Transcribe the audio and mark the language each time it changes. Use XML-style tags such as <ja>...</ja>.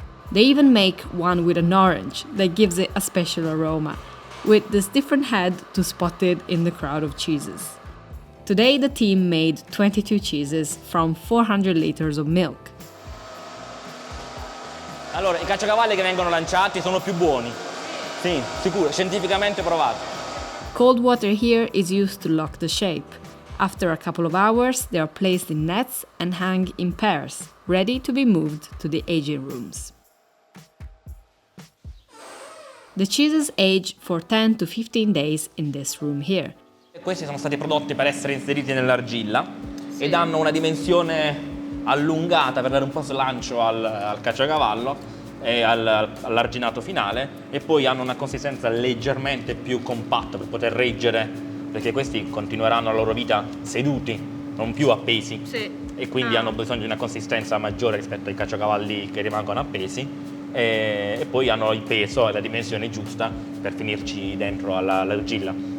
<en>They even make one with an orange that gives it a special aroma, with this different head to spot it in the crowd of cheeses. Today the team made 22 cheeses from 400 liters of milk.</en> <it>Allora, i caciocavalli che vengono lanciati sono più buoni. Sì, sicuro, scientificamente provato.</it> <en>Cold water here is used to lock the shape. After a couple of hours, they are placed in nets and hang in pairs, ready to be moved to the aging rooms. The cheeses age for 10 to 15 days in this room here.</en> <it>Questi sono stati prodotti per essere inseriti nell'argilla ed hanno una dimensione allungata per dare un po' slancio al caciocavallo e all'arginato finale, e poi hanno una consistenza leggermente più compatta per poter reggere, perché questi continueranno la loro vita seduti, non più appesi, e quindi hanno bisogno di una consistenza maggiore rispetto ai caciocavalli che rimangono appesi, e poi hanno il peso e la dimensione giusta per finirci dentro all'argilla.</it>